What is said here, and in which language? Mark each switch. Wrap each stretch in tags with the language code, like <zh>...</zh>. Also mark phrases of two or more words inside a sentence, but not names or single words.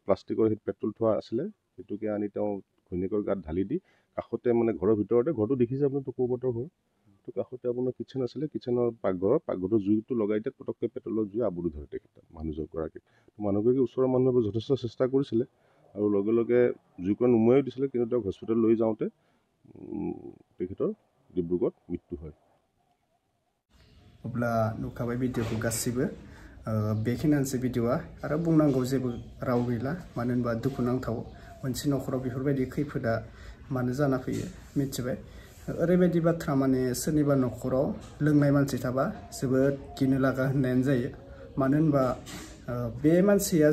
<as>প্লাষ্টিকৰ সেই পেট্ৰল থোৱা আছিলে সেইটোকে আনি তেওঁ ঘৈণীয়েকৰ গাত ঢালি দি কাষতে মানে ঘৰৰ ভিতৰতে ঘৰটো দেখিছে আপুনি টকৌবতৰ ঘৰ তো কাষতে আপোনাৰ কিটচেন আছিলে কিটচেনৰ পাকঘৰটো জুইটো লগাই দিয়াত পটককৈ পেট্ৰলৰ জুই আবৰি ধৰে তেখেত মানুহগৰাকীক মানুহগৰাকী ওচৰৰ মানুহে যথেষ্ট চেষ্টা কৰিছিলে আৰু লগে লগে জুইকুৰা নুমুৱাই দিছিলে কিন্তু তেওঁক হস্পিটেল লৈ যাওঁতে তেখেতৰ ডিব্ৰুগড়ত মৃত্যু হয়</as> <brx>अब्ला नुखाबाय भिडिअखौ गासिबो बेखिनियानोसै भिडिअआ आरो बुंनांगौ जेबो राव गैला मानो होनबा दुखुनांथाव मोनसे नखराव बेफोरबायदि खैफोदा मानो जाना फैयो मिथिबाय ओरैबायदि बाथ्रा माने सोरनिबा नखराव लोंनाय मानसि थाबा जोबोद गिनो लागा होननायानो जायो मानो होनबा बे मानसिया</brx>